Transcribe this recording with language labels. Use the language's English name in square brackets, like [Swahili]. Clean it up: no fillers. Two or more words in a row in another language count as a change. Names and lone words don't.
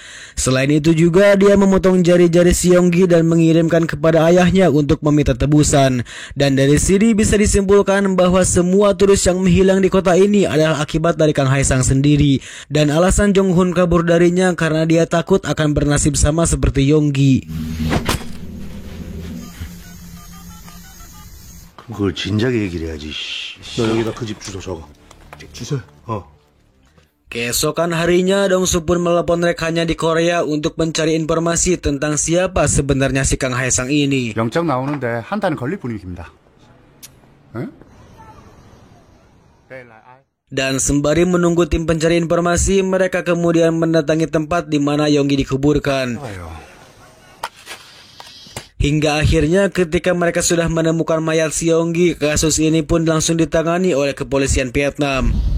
[Indonesian] Selain itu juga dia memotong jari-jari si Yonggi dan mengirimkan kepada ayahnya untuk meminta tebusan. Dan dari sini bisa disimpulkan bahwa semua turis yang menghilang di kota ini adalah akibat dari Kang Haesang sendiri. Dan alasan Jong-hun kabur darinya karena dia takut akan bernasib sama seperti Yonggi. [Korean] 그걸 진작에 얘기를 해야지. 너 여기다 그 집 주소 적어. 주소? [Indonesian] Keesokan harinya, Dongsu pun melepon rekannya di Korea untuk mencari informasi tentang siapa sebenarnya si Kang Haesang ini. [Korean] 영장 나오는데 한 달은 걸릴 분위기입니다. 응? [Indonesian] Dan sembari menunggu tim pencari informasi, mereka kemudian mendatangi tempat di mana Yonggi dikuburkan. Hingga akhirnya ketika mereka sudah menemukan mayat si Yonggi, kasus ini pun langsung ditangani oleh kepolisian Vietnam.